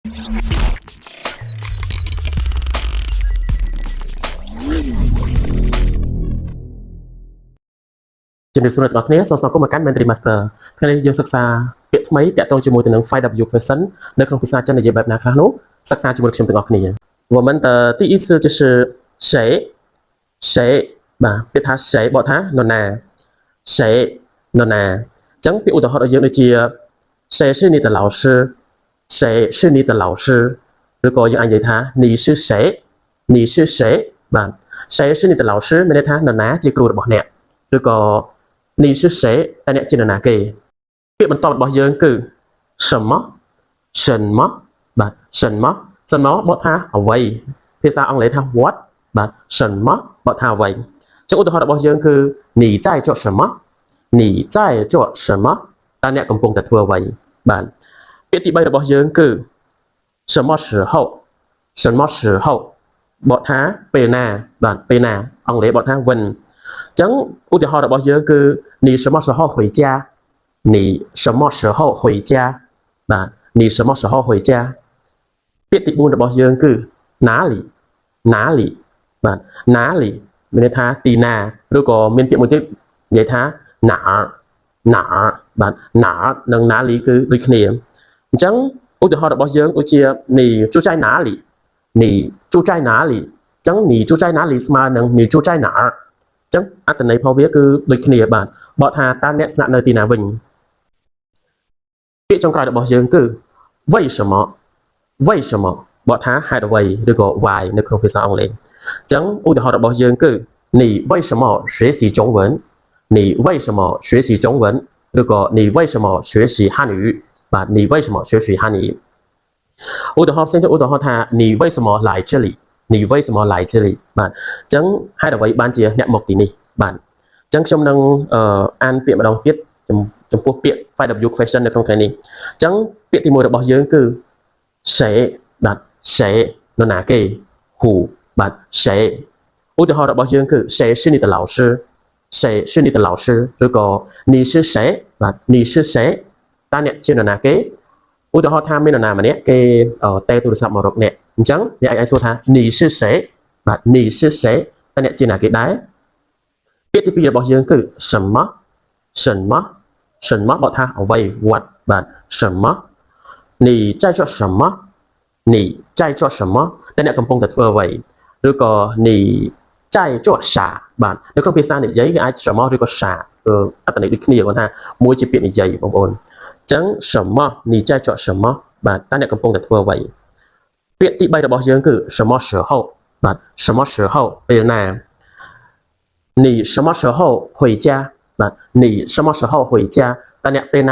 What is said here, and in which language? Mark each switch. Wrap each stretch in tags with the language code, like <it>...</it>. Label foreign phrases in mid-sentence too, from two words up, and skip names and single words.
<km>ជំរាបសួរអ្នកទាំងអស់គ្នាសូមស្វាគមន៍មកកាន់ Mentoring Master ថ្ងៃនេះយើងសិក្សាពាក្យថ្មីតាក់ទងជាមួយទៅនឹង</km> <en>5W question</en> <km>នៅក្នុងភាសាចិននិយាយបែបណាខ្លះនោះសិក្សាជាមួយខ្ញុំទាំងអស់គ្នា</km> <zh>我们的第一次就是谁谁</zh> <km>បាទពាក្យថា谁បកថានរណា谁នរណាអញ្ចឹងពាក្យឧទាហរណ៍របស់យើងដូចជា</km> <zh>谁是你的老师谁是你的老师</zh> <km>ឬក៏ យើងអាចនិយាយថា</km> <zh>你是谁你是谁</zh> <km>បាទ</km> <zh>谁是你的老师</zh> <km>មានន័យថានរណាជាគ្រូរបស់អ្នកឬក៏</km> <zh>你是谁</zh> <km>តែអ្នកជានរណាគេពាក្យបន្ទាប់របស់យើងគឺ</km> <zh>什么什么</zh> <km>បាទ</km> <zh>什么什么</zh> <km>បកថាអ្វីភាសាអង់គ្លេស ថា what បាទ什么បកថាអ្វីចឹងឧទាហរណ៍របស់យើងគឺ</km> <zh>你在做什么你在做什么</zh> <km>តើអ្នកកំពុងតែធ្វើអ្វីបាទពាក្យទី3របស់យើងគឺ</km> <zh>什么时候什</zh> <km>么时候បកថាពេលណាបាទពេលណាអង់គ្លេសបកថា whenចឹងឧទាហរណ៍របស់យើងគឺ</km> <zh>你什么时候回家你什么时候回家</zh> <km>បាទ</km> <zh>你什么时候回家</zh> <km>ពាក្យទី4របស់យើងគឺ</km> <zh>哪里哪里</zh> <km>បាទ哪里មានន័យថាទីណាឬក៏មានពាក្យមួយទៀតនិយាយថា</km> <zh>哪哪</zh> <km>បាទ哪និង哪里គឺដូចគ្នាអញ្ចឹងឧទាហរណ៍របស់យើងដូចជា</km> <zh>你住在哪里你住在哪里</zh> <km>ចឹង</km> <zh>你住在哪里</zh> <km>ស្មើនឹង</km> <zh>你住在哪儿</zh> <km>ចឹងអត្ថន័យរបស់វាគឺដូចគ្នាបាទបកថាតើអ្នកស្នាក់នៅទីណាវិញ ពាក្យចុងក្រោយរបស់យើងគឺ</km> <zh>为什么为什么</zh> <km>បកថាហេតុអ្វីឬក៏ why នៅក្នុងភាសាអង់គ្លេសចឹងឧទាហរណ៍របស់យើងគឺ你为什</km> <zh>么学习中文你为什么学习中文</zh> <km>ឬក៏</km> <zh>你为什么学习汉语</zh> <km>បាទ</km> <zh>你为什么学习汉语</zh> <km>ឧទាហរណ៍ផ្សេងទៀតឧទាហរណ៍ថា</km> <zh>你为什么来这里你为什么来这里</zh> <km>បាទអញ្ចឹងហេតុអ្វីបានជាអ្នកមកទីនេះបាទអញ្ចឹងខ្ញុំនឹងអានពាក្យម្ដងទៀតចំពោះពាក្យ</km> <en>5W question</en> <km>នៅក្នុងថ្ងៃនេះអញ្ចឹងពាក្យទី1របស់យើងគឺ谁បាទ谁នរណាគេ who បាទ谁ឧទាហរ ណ៍របស់យើងគឺ</km> <zh>谁是你的老师谁是你的老师ឬក៏你是谁បាទ你是谁</zh> <km>តើអ្នកជានរណាគេឧទាហរណ៍ថាមាននរណាម្នាក់គេតែទូរស័ព្ទមករកអ្នកអញ្ចឹងអ្នកអាចសួរថា</km> <zh>你是谁</zh> <km>បាទ</km> <zh>你是谁</zh> <km>តើអ្នកជាណាគេដែរពាក្យទី2របស់យើងគឺ</km> <zh>什么什么什么</zh> <km>បកថាអ្វី what បាទ</km> <zh>什么你在做什么你在做什么</zh> <km>តើអ្នកកំពុងតែធ្វើអ្វីឬក៏你在做啥បាទនៅក្នុងភាសានិយាយគេអាច什么ឬក៏啥អត្ថន័យដូចគ្នាគាត់ថាមួយជាពាក្យនិយាយបងប្អូនអញ្ចឹង</km> <zh>什么你在做什么</zh> <km>បាទតើអ្នកកំពុងតែធ្វើអ្វីពាក្យទី3របស់យើងគឺ</km> <zh>什么时候</zh> <km>បាទ</km> <zh>什么时候</zh> <km>ពេលណា</km> <zh>你什么时候回家</zh> <km>បាទ</km> <zh>你什么时候回家</zh> <km>តើអ្នកពេលណា</km>